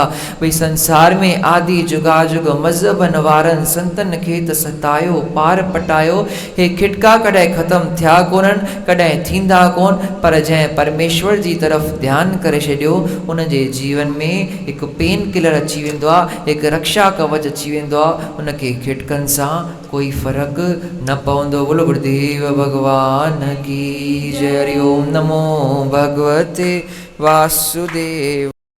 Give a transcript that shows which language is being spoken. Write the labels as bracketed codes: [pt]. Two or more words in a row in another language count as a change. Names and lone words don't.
[sd] भई संसार में आदि जुगाजुग मज़हबनि वारनि संतनि खे त सतायो, पार पटायो, हे खिटका कढ कॾहिं ख़तमु थिया कोन्हनि, कॾहिं थींदा कोन, पर जंहिं परमेश्वर जी तरफ़ ध्यानु करे छॾियो उन जे जीवन में हिकु [en] pain killer [sd] अची वेंदो आहे, हिकु रक्षा कवच अची वेंदो आहे, उनखे खिटकनि सां कोई फ़र्क़ु न पवंदो। [hi] बोलो गुरुदेव भगवान की जय। [sa] हरि ओम नमो भगवते वासुदेव।